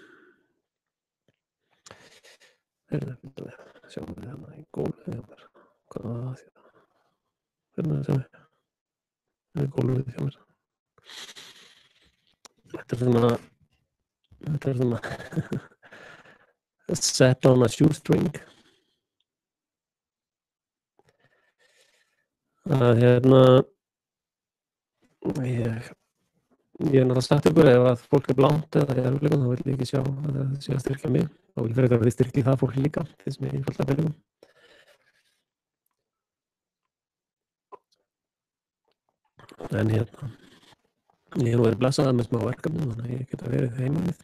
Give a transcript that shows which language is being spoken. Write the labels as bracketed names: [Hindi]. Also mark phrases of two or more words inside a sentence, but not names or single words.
[Icelandic] Sjáum við hérna í gólfið hjá mér. Hvað var það því? Hérna sjáum við. Það er gólfið hjá mér. Þetta er svona [English] set on a shoestring. [Icelandic] Að ég er náttúrulega sagt ykkur ef að fólk er blánt eða í erfiðleikum þá vil ég ekki sjá að það sé að styrkja mig. Þá vil ég frekar að þið styrkið það fólk líka því sem ég er fullt af erfiðleikum. En ég er nú verið blessaður með smá verkefni þannig að ég geta verið heima við.